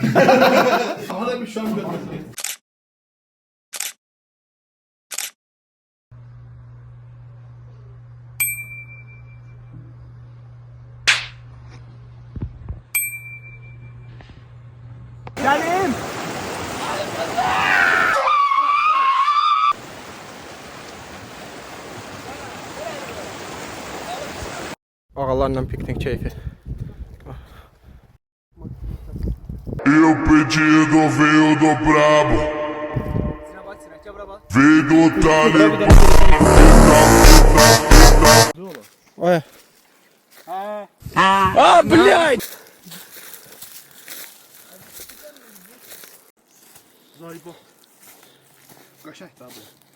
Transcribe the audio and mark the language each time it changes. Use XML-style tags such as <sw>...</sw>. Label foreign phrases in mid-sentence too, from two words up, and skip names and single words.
<tr>Sana bir şan götür. Gelin. Ağalarla piknik keyfi.</tr> <pt>E o pedido veio do brabo. Veio do Talibã.</pt> <ru>Oy. А, блядь! Zaybo.</ru> <az>Qaşaq da bu.</az>